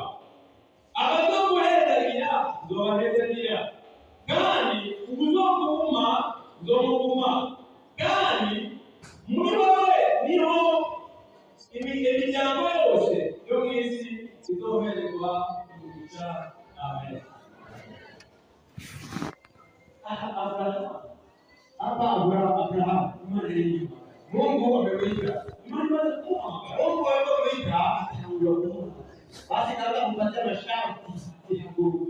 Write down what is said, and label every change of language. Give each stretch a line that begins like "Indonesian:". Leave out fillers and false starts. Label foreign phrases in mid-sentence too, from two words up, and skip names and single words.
Rundi: Abazoguhezagira nzobahezagira, kandi ubuzokuguma nzomuguma, kandi muri wowe niho imiryango yose yo mu isi izoherezwa umugisha. Amen.
Swahili: Abrahamu Mungu amemwita. Mungu alipomwita basi kaanza kumpatia masharti ya kuruka.